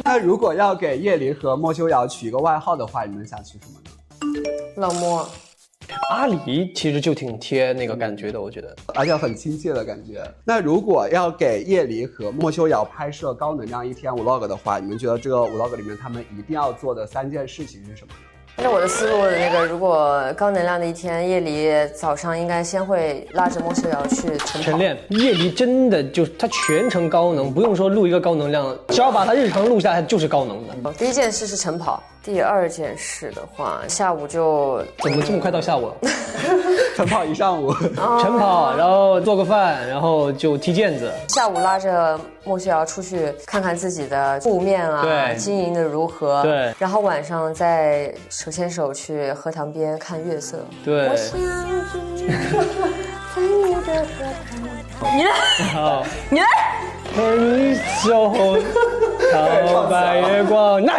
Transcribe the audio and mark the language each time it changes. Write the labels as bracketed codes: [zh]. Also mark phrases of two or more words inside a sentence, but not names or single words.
[zh] 那如果要給葉玲和莫修瑤取一個外號的話，你們想取什麼呢？老莫。阿里其實就挺貼那個感覺的，我覺得，而且很親切的感覺。那如果要給葉玲和莫修瑤拍攝高能量1天 vlog 的話，你們覺得這個 vlog 裡面他們一定要做的3件事情是什麼呢？那我的思路的那個，如果高能量的1天，葉梨早上應該先會拉着莫修瑤去晨練。葉梨真的就他全程高能，不用說錄一個高能量，只要把他日常錄下來就是高能的。第1件事是晨跑，第2件事的話，下午就怎麼這麼快到下午了？晨跑1上午，晨跑，然後做個飯，然後就踢毽子。下午拉着莫修瑤出去看看自己的鋪面啊，對，經營的如何。對，然後晚上再手牽手去河塘邊看月色。對。你來，好，你來。分手後，桃白月光，來。